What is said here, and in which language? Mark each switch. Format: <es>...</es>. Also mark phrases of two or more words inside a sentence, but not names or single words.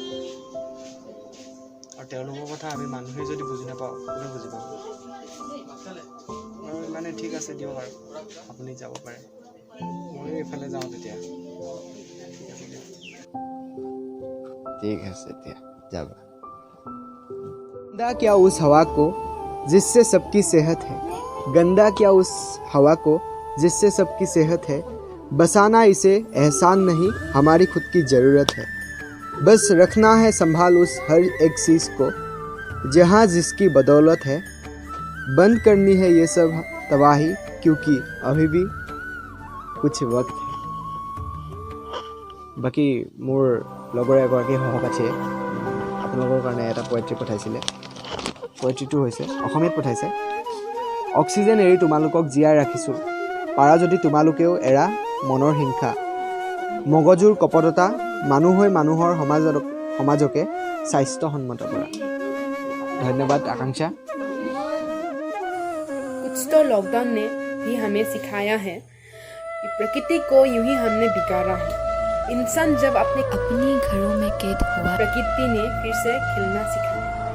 <as>আৰু তেওঁলোকৰ কথা আমি মানুহে যদি বুজি নাপাওঁ, কোনে বুজি পাব? আৰু মানে ঠিক আছে দিয়ক, আৰু আপুনি যাব পাৰে, ময়ো এইফালে যাওঁ তেতিয়া। ঠিক আছে দিয়ক। ঠিক আছে এতিয়া যাবা।</as> <hi>गंदा क्या उस हवा को जिससे सबकी सेहत है, गंदा क्या उस हवा को जिससे सबकी सेहत है, बसाना इसे एहसान नहीं हमारी खुद की ज़रूरत है, बस रखना है संभाल उस हर एक चीज़ को जहाँ जिसकी बदौलत है, बंद करनी है ये सब तबाही क्योंकि अभी भी कुछ वक्त है।</hi> <as>বাকী মোৰ লগৰ এগৰাকী সহপাঠীয়ে আপোনালোকৰ কাৰণে এটা পয়েট্ৰি পঠাইছিলে। পয়েট্ৰিটো হৈছে অসমীয়াত পঠাইছে। অক্সিজেন এৰি তোমালোকক জীয়াই ৰাখিছোঁ, পাৰা যদি তোমালোকেও এৰা মনৰ হিংসা, মগজুৰ কপটতা, মানুহ হৈ মানুহৰ সমাজকে স্বাস্থ্যসন্মত কৰা। ধন্যবাদ আকাংক্ষা।</as> <hi>कुछ तो लॉकडाउन ने भी हमें सिखाया है कि प्रकृति को यूं ही हमने बिगाड़ा है। इंसान जब अपने अपने घरों में कैद हुआ, प्रकृति ने फिर से खिलना सिखाया।</hi>